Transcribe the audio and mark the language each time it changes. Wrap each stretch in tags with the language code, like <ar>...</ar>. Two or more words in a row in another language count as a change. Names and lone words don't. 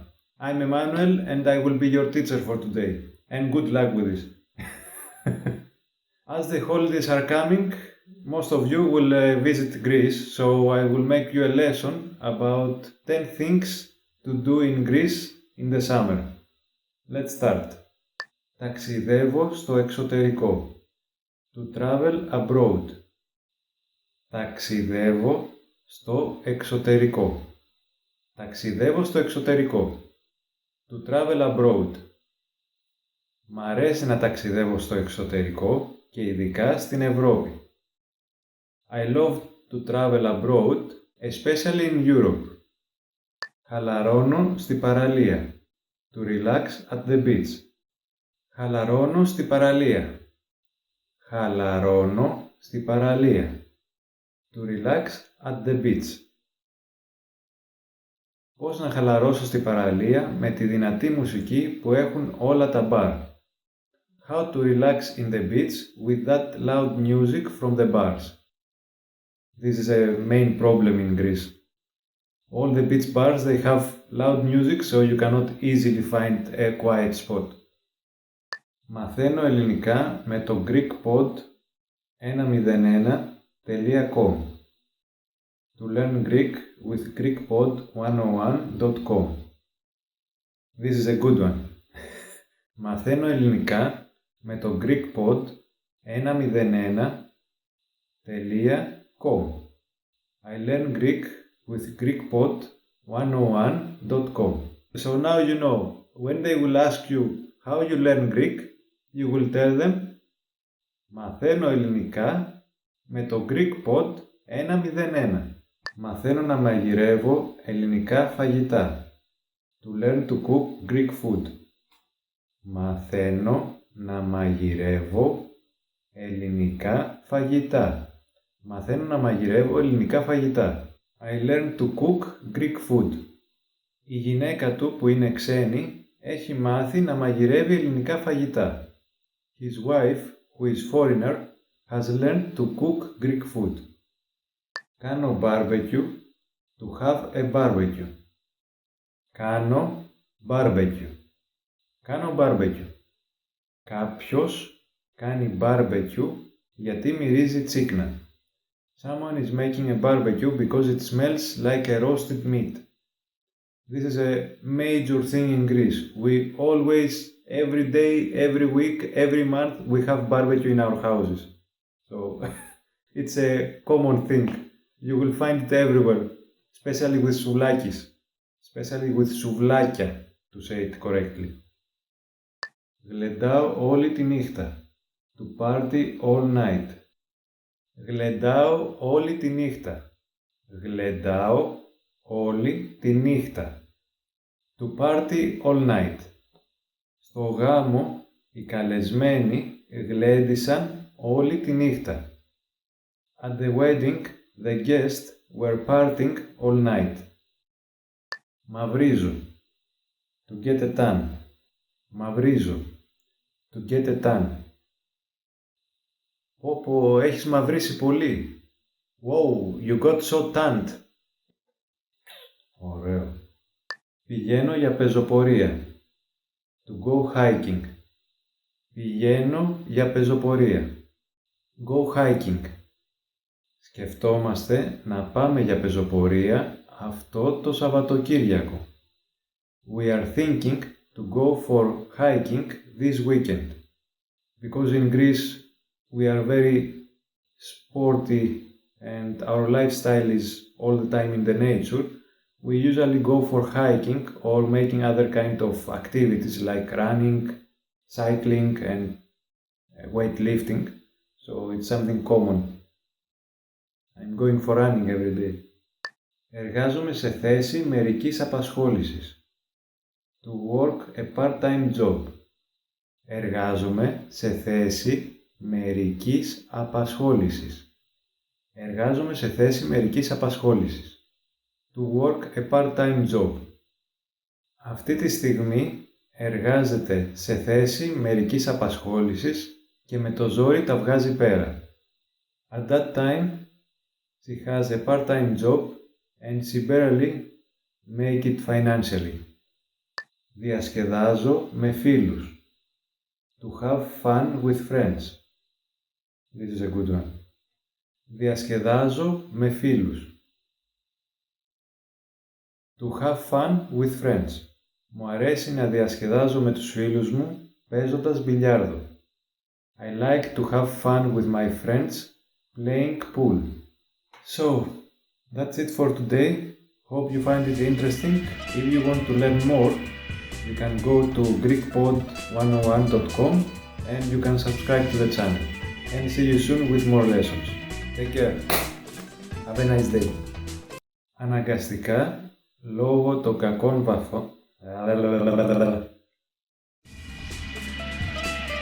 <en>I'm Emmanuel and I will be your teacher for today. And good luck with this. As the holidays are coming, most of you will visit Greece, so I will make you a lesson about 10 things to do in Greece in the summer. Let's start.</en> <el>Ταξιδεύω στο εξωτερικό.</el> <en>To travel abroad.</en> <el>Ταξιδεύω στο εξωτερικό. Ταξιδεύω στο εξωτερικό.</el> <en>To travel abroad.</en> <el>Μ' αρέσει να ταξιδεύω στο εξωτερικό και ειδικά στην Ευρώπη.</el> <en>I love to travel abroad, especially in Europe.</en> <el>Χαλαρώνω στη παραλία.</el> <en>To relax at the beach.</en> <el>Χαλαρώνω στη παραλία. Χαλαρώνω στη παραλία.</el> <en>To relax at the beach.</en> <el>Πώς να χαλαρώσω στη παραλία με τη δυνατή μουσική που έχουν όλα τα μπαρ.</el> <en>How to relax in the beach with that loud music from the bars. This is a main problem in Greece. All the beach bars, they have loud music, so you cannot easily find a quiet spot.</en> <el>Μαθαίνω ελληνικά με το greekpod101.com.</el> <en>To learn Greek with greekpod101.com. This is a good one.</en> <el>Μαθαίνω ελληνικά με το greekpod101.com.</el> <en>I learn Greek with greekpod101.com. So now you know, when they will ask you how you learn Greek, you will tell them</en> <el>μαθαίνω ελληνικά με το greekpod101. Μαθαίνω να μαγειρεύω ελληνικά φαγητά.</el> <en>To learn to cook Greek food.</en> <el>Μαθαίνω να μαγειρεύω ελληνικά φαγητά. Μαθαίνω να μαγειρεύω ελληνικά φαγητά.</el> <en>I learn to cook Greek food.</en> <el>Η γυναίκα του που είναι ξένη έχει μάθει να μαγειρεύει ελληνικά φαγητά.</el> <en>His wife, who is foreigner, has learned to cook Greek food.</en> <el>Κάνω barbecue,</el> <en>to have a barbecue.</en> <el>Κάνω barbecue. Κάνω barbecue. Κάποιος κάνει barbecue γιατί μυρίζει τσίκνα.</el> <en>Someone is making a barbecue because it smells like a roasted meat. This is a major thing in Greece. We always, every day, every week, every month, we have barbecue in our houses. So, it's a common thing. You will find it everywhere, especially with souvlakis, especially with souvlakia, to say it correctly.</en> <el>Γλεντάω όλη τη νύχτα.</el> <en>To party all night.</en> <el>Γλεντάω όλη τη νύχτα. Γλεντάω όλη τη νύχτα.</el> <en>To party all night.</en> <el>Στο γάμο οι καλεσμένοι γλέντισαν όλη τη νύχτα.</el> <en>At the wedding, the guests were partying all night. Μαυρίζω. To get a tan. Μαυρίζω. To get a tan.</en> <el>Πω, έχεις μαυρίσει πολύ.</el> <en>Wow, you got so tanned.</en> <el>Ωραίο. Πηγαίνω για πεζοπορία.</el> <en>To go hiking.</en> <el>Πηγαίνω για πεζοπορία.</el> <en>Go hiking.</en> <el>Σκεφτόμαστε να πάμε για πεζοπορία αυτό το Σαββατοκύριακο.</el> <en>We are thinking to go for hiking this weekend. Because in Greece we are very sporty and our lifestyle is all the time in the nature, we usually go for hiking or making other kind of activities like running, cycling and weightlifting. So it's something common. I'm going for running every day.</en> <el>Εργάζομαι σε θέση μερικής απασχόλησης.</el> <en>To work a part-time job.</en> <el>Εργάζομαι σε θέση μερικής απασχόλησης. Εργάζομαι σε θέση μερικής απασχόλησης.</el> <en>To work a part-time job.</en> <el>Αυτή τη στιγμή εργάζεται σε θέση μερικής απασχόλησης και με το ζόρι τα βγάζει πέρα.</el> <en>At that time, she has a part-time job and she barely make it financially.</en> <el>Διασκεδάζω με φίλους.</el> <en>To have fun with friends. This is a good one.</en> <el>Διασκεδάζω με φίλους.</el> <en>To have fun with friends.</en> <el>Μου αρέσει να διασκεδάζω με τους φίλους μου παίζοντας μπιλιάρδο.</el> <en>I like to have fun with my friends playing pool. So, that's it for today. Hope you find it interesting. If you want to learn more, you can go to greekpod101.com and you can subscribe to the channel. And see you soon with more lessons. Take care. Have a nice day.</en> <el>Αναγκαστικά, λόγω των κακών βαθών...</el>